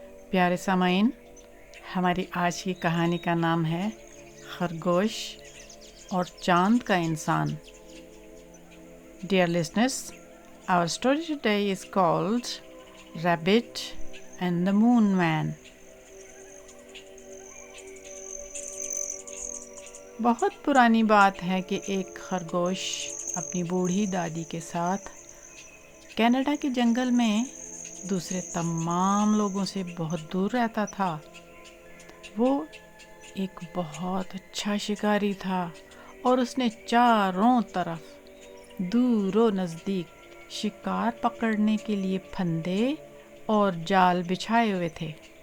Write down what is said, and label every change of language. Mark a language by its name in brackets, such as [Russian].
[Urdu] پیارے سامعین، ہماری آج کی کہانی کا نام ہے خرگوش اور چاند کا انسان. [English] Dear listeners, our story today is called Rabbit and the Moon Man. [Urdu] بہت پرانی بات ہے کہ ایک خرگوش اپنی بوڑھی دادی کے ساتھ کینیڈا کے جنگل میں دوسرے تمام لوگوں سے بہت دور رہتا تھا. وہ ایک بہت اچھا شکاری تھا اور اس نے چاروں طرف دور و نزدیک شکار پکڑنے کے لیے پھندے اور جال بچھائے ہوئے تھے.